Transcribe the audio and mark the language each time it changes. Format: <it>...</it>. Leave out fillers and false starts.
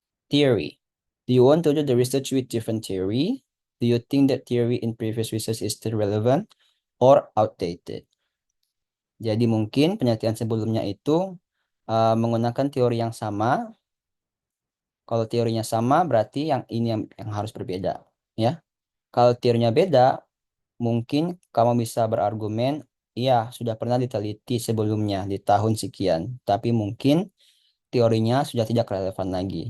<en>Theory. Do you want to do the research with different theory? Do you think that theory in previous research is still relevant or outdated?</en> <id>Jadi mungkin penelitian sebelumnya itu menggunakan teori yang sama. Kalau teorinya sama, berarti yang ini yang harus berbeda. Ya, kalau teorinya beda, mungkin kamu bisa berargumen, iya, sudah pernah diteliti sebelumnya di tahun sekian, tapi mungkin teorinya sudah tidak relevan lagi.</id>